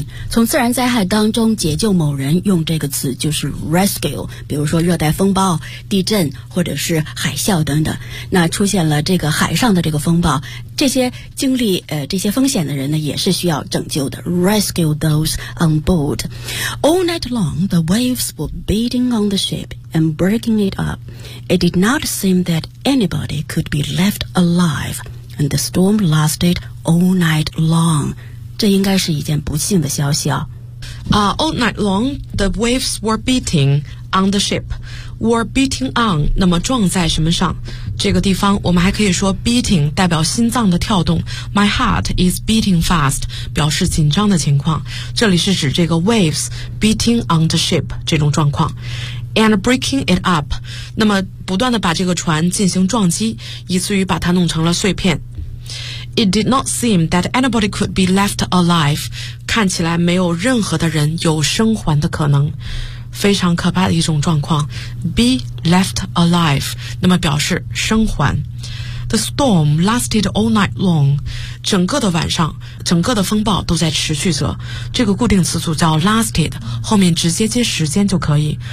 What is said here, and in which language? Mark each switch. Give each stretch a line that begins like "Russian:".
Chinese: 从自然灾害当中解救某人，用这个词就是 rescue， 比如说热带风暴、地震或者是海啸等等。那出现了这个海上的这个风暴，这些经历这些风险的人呢，也是需要拯救的。
English: rescue those on board. All night long the waves were beating on the ship and breaking it up. It did not seem that anybody could be left alive, and the storm lasted all night long.
Chinese: 这应该是一件不幸的消息啊。
English: All night long, the waves were beating on the ship. Were beating on,
Chinese: 那么撞在什么上？这个地方我们还可以说 beating 代表心脏的跳动。
English: My heart is beating fast,
Chinese: 表示紧张的情况。这里是指这个
English: waves beating on the ship
Chinese: 这种状况。
English: And breaking it up,
Chinese: 那么不断地把这个船进行撞击，以至于把它弄成了碎片。
English: It did not seem that anybody could be left alive.
Chinese: 看起来没有任何的人有生还的可能。非常可怕的一种状况。
English: Be left alive.
Chinese: 那么表示生还。
English: The storm lasted all night long.
Chinese: 整个的晚上，整个的风暴都在持续着。这个固定词组叫 lasted， 后面直接接时间就可以。